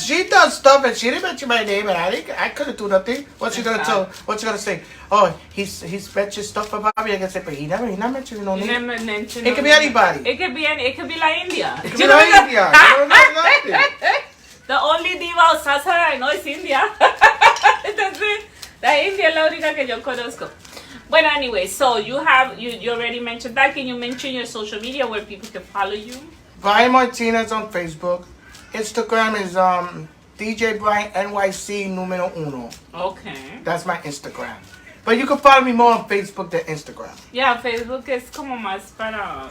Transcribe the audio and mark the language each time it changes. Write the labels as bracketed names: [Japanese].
[English] She does stuff and she didn't mention my name, and I couldn't do nothing. What's she gonna tell? What's she gonna say? Oh, he's mentioned stuff about me. I can say, but he not mentioned no name. It could be anybody. It could be La India. It could be La India. I don't know nothing. The only diva o salsa I know is India. [Spanish] Entonces, la India es la única que yo conozco. [English] But anyway, so you already mentioned that. Can you mention your social media where people can follow you? Brian Martinez on Facebook. Instagram is DJ Brian NYC numero uno. Okay. That's my Instagram. But you can follow me more on Facebook than Instagram. Yeah, [Spanish] Facebook es como más para...